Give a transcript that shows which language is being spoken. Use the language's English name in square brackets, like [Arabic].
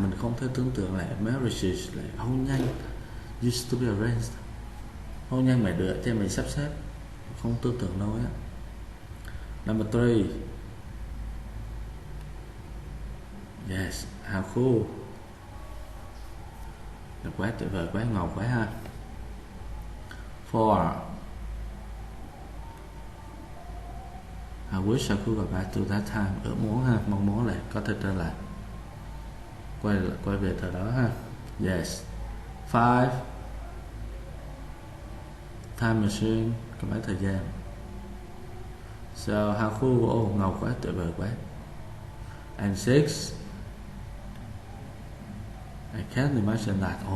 [Vietnamese] Mình không thể tưởng tượng lại marriages, lại hôn nhân [English] used to be arranged. [Vietnamese] Hôn nhân mày được cho mình sắp xếp, không tưởng tượng đâu á. [English] Number 3, yes, how cool. [Vietnamese] Được quá, tuyệt vời quá, ngầu quá ha. [English] 4, I wish I could go back to that time. [Vietnamese] Ước muốn ha, mong muốn là có thể trở lại, quay về thời đó ha. Yes. 5, time machine, cái máy thời gian. [English] So how cool, [Vietnamese] ngầu quá, tuyệt vời quá. [English] And 6, I can't imagine that.